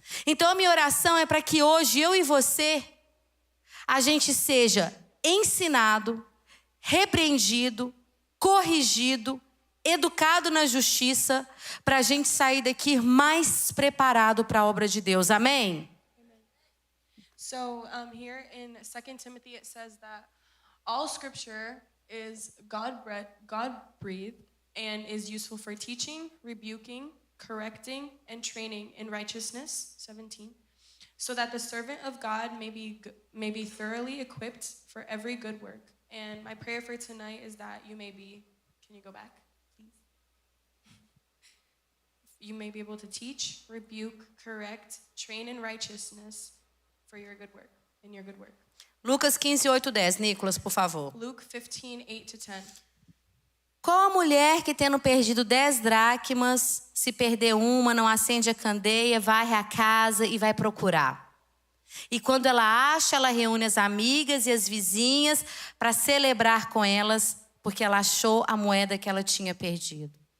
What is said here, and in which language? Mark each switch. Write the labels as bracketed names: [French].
[Portuguese] Então a minha oração é para que hoje eu e você, a gente seja ensinado, repreendido, corrigido, educado na justiça, para a gente sair daqui mais preparado para a obra de Deus. Amém? [English] So here in 2 Timothy it says that all scripture is God-breathed and is useful for teaching, rebuking, correcting, and training in righteousness, 17, so that the servant of God may be thoroughly equipped for every good work. And my prayer for tonight is that you may be, can you go back, please? You may be able to teach, rebuke, correct, train in righteousness for your good work, in your good work. [Portuguese] Lucas 15:8-10, Nicolas, por favor. [English] Luke 15:8-10. [Portuguese] Qual a mulher que, tendo perdido 10 dracmas, se perder uma, não acende a candeia, varre a casa e vai procurar? E quando ela acha, ela reúne as amigas e as vizinhas para celebrar com elas, porque ela achou a moeda que ela tinha perdido.